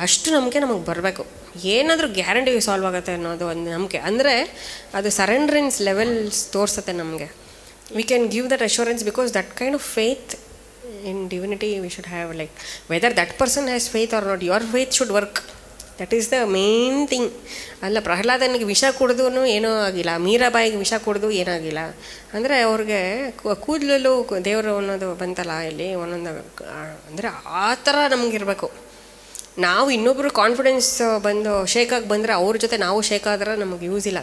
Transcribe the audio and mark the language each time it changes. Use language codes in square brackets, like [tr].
[kn] ಅಷ್ಟು ನಂಬಿಕೆ ನಮಗೆ ಬರಬೇಕು, ಏನಾದರೂ ಗ್ಯಾರಂಟಿ ಸಾಲ್ವ್ ಆಗುತ್ತೆ ಅನ್ನೋದು ಒಂದು ನಂಬಿಕೆ. ಅಂದರೆ ಅದು ಸರೆಂಡ್ರೆನ್ಸ್ ಲೆವೆಲ್ಸ್ ತೋರಿಸುತ್ತೆ ನಮಗೆ. [en] We can give that assurance because that kind of faith in divinity we should have, like whether that person has faith or not, your faith should work. That is the main thing. [kn] ಅಲ್ಲ ಪ್ರಹ್ಲಾದನಿಗೆ ವಿಷ ಕುಡಿದು ಏನೂ ಆಗಿಲ್ಲ, ಮೀರಾಬಾಯಿಗೆ ವಿಷ ಕುಡಿದು ಏನಾಗಿಲ್ಲ. ಅಂದರೆ ಅವ್ರಿಗೆ ಕೂದಲಲ್ಲೂ ದೇವರು ಅನ್ನೋದು ಬಂತಲ್ಲ ಇಲ್ಲಿ ಒಂದೊಂದು. ಅಂದರೆ ಆ ಥರ ನಮಗಿರಬೇಕು. ನಾವು ಇನ್ನೊಬ್ಬರು ಕಾನ್ಫಿಡೆನ್ಸ್ ಬಂದು ಶೇಕಾಗಿ ಬಂದರೆ ಅವ್ರ ಜೊತೆ ನಾವು ಶೇಕ್ ಆದ್ರೆ ನಮಗೆ ಯೂಸ್ ಇಲ್ಲ.